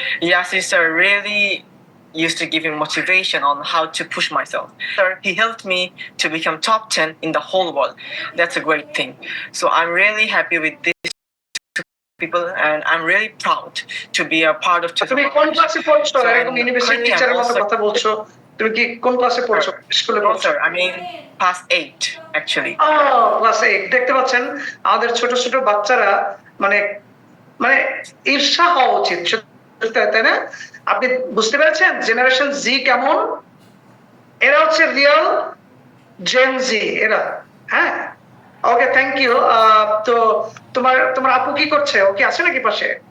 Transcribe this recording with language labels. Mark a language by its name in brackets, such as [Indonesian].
[English] Yasir sir really used to give me motivation on how to push myself. Sir, he helped me to become top 10 in the whole world. That's a great thing. So I'm really happy with these two people, and I'm really proud to be a part of [Bangla] তুমি কোন ক্লাসে পড়ছো? এরকম university টিচারের মতো কথা বলছো। তুমি কি কোন ক্লাসে পড়ছো? স্কুলে পড়ছো? [English] Sir, I mean class 8 actually. [Bangla] Class 8 দেখতে পাচ্ছেন আমাদের ছোট ছোট বাচ্চারা মানে মানে ঈর্ষা হওয়া উচিত, তাই না? আপনি বুঝতে পেরেছেন জেনারেশন জি কেমন? এরা হচ্ছে রিয়েল জেন জি এরা। হ্যাঁ, ওকে, থ্যাংক ইউ। তো তোমার আপু কি করছে? ও কি আছে নাকি পাশে?